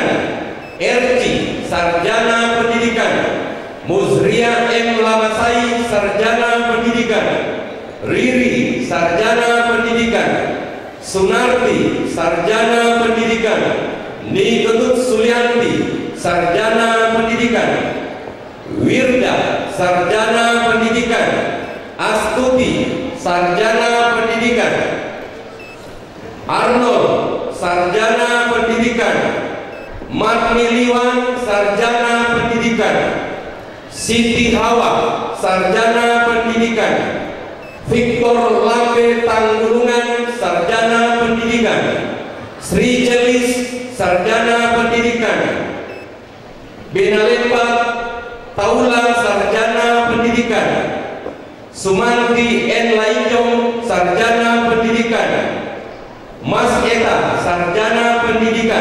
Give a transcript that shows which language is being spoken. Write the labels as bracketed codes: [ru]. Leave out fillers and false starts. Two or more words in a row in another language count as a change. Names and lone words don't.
[id] Erci, Sarjana Pendidikan. Muzria M. Lamasai, Sarjana Pendidikan. Riri, Sarjana Pendidikan. Sunarti, Sarjana Pendidikan. Niketut Sulianti, Sarjana Pendidikan. Wirda, Sarjana Pendidikan. Astuti, Sarjana Pendidikan. Arnold, Sarjana Pendidikan. Marniliwan, Sarjana Pendidikan. Siti Hawa, Sarjana Pendidikan. Victor Lambe Tanggulungan, Sarjana Pendidikan. Sri Jelis, Sarjana Pendidikan. Benalemba Taula, Sarjana Pendidikan. Sumanti N. Lainjong, Sarjana Pendidikan. Mas Eta, Sarjana Pendidikan.